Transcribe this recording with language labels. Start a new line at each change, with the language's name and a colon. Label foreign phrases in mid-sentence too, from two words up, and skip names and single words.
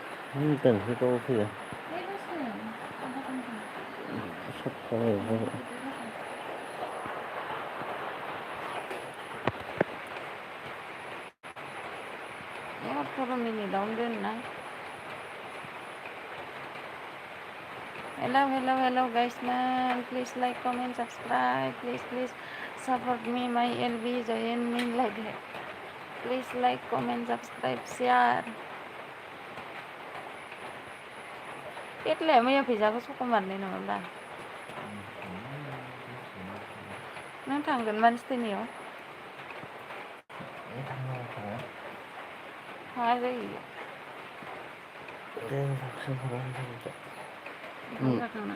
Bodo: दोनफैथ' फैयो बे दसे आधा घन्टा सप्ताहै ए 18 मिनिटआवनो दोनना
English: hello guys man, please like comment subscribe, please support me my LB join me like that, please like comment subscribe share
Bodo: એટલે मैया फैसाखौ सख' मारनाय नङाब्ला नों थांगोन मानसि थैनायाव थाङा जायो ओंखाम जाखांना